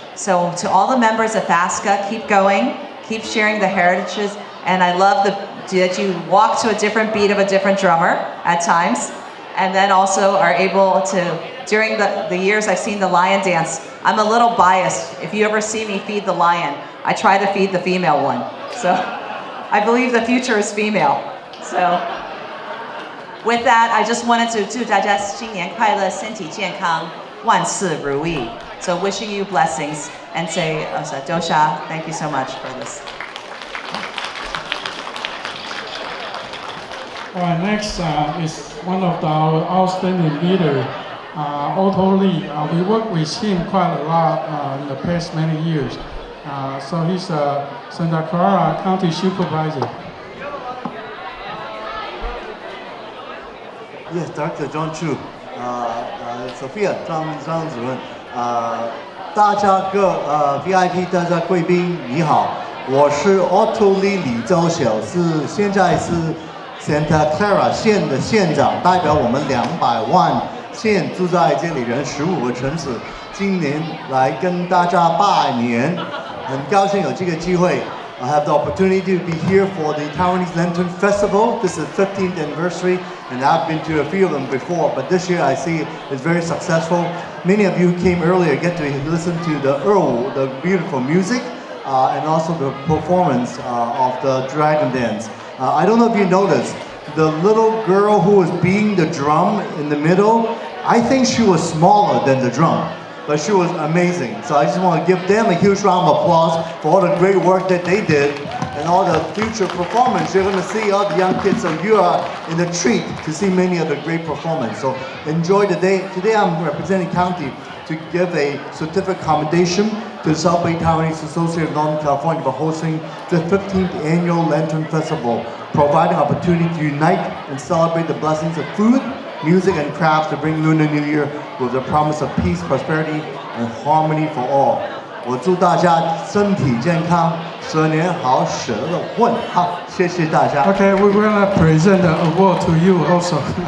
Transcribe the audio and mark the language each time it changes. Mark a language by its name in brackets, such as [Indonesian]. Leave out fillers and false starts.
[English] So to all the members of FASCA, keep going, keep sharing the heritages, and I love that you walk to a different beat of a different drummer at times, and then also are able to, during the years I've seen the lion dance, I'm a little biased. If you ever see me feed the lion, I try to feed the female one. So I believe the future is female. So with that, I just wanted to [Chinese] 祝大家新年快乐，身体健康，万事如意. [English] So wishing you blessings and say, Dosha, thank you so much for this. All right, next is one of our outstanding leaders, Otto Lee. We worked with him quite a lot in the past many years. So he's Santa Clara County Supervisor. Yes, Dr. [Chinese] John Chu, Sophia 张主任，大家VIP 大家贵宾你好，我是 Otto Lee 李周晓，现在是 Santa Clara 县的县长，代表我们200万县住在这里人15个城市，今年来跟大家拜年，很高兴有这个机会。 [English] I have the opportunity to be here for the Taiwanese Lantern Festival. This is the 15th anniversary, and I've been to a few of them before, but this year I see it's very successful. Many of you came earlier, get to listen to the Erwu, the beautiful music, and also the performance of the dragon dance. I don't know if you noticed, the little girl who was beating the drum in the middle, I think she was smaller than the drum. But she was amazing. So I just want to give them a huge round of applause for all the great work that they did and all the future performance. You're going to see all the young kids, so you are in a treat to see many of the great performance. So enjoy the day. Today I'm representing county to give a certificate commendation to the South Bay Taiwanese Association of Northern California for hosting the 15th annual Lantern Festival, providing opportunity to unite and celebrate the blessings of food, music, and crafts to bring Lunar New Year with the promise of peace, prosperity, and harmony for all. [Chinese] 我祝大家身体健康，蛇年好，蛇乐混。好，谢谢大家。 [English] Okay, we're going to present the award to you also.